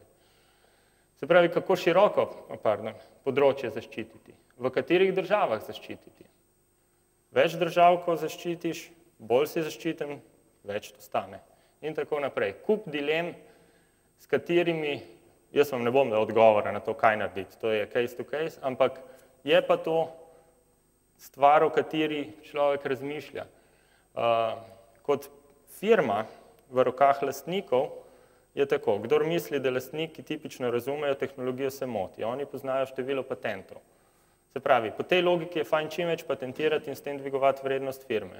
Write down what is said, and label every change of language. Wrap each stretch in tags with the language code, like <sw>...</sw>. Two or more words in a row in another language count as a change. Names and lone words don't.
<sl>Se pravi, kako široko področje zaščititi? V katerih državah zaščititi? Več držav, ko zaščitiš, bolj si zaščiten, več to stane. In tako naprej. Kup dilem, s katerimi, jaz vam ne bom dal odgovora na to, kaj narediti, to je</sl> <en>case to case,</en> <sl>ampak je pa to stvar, o kateri človek razmišlja. Kot firma v rokah lastnikov je tako, kdor misli, da lastniki tipično razumejo tehnologijo, se moti. Oni poznajo število patentov. Se pravi, po tej logiki je fajn čim več patentirati in s tem dvigovati vrednost firme.</sl>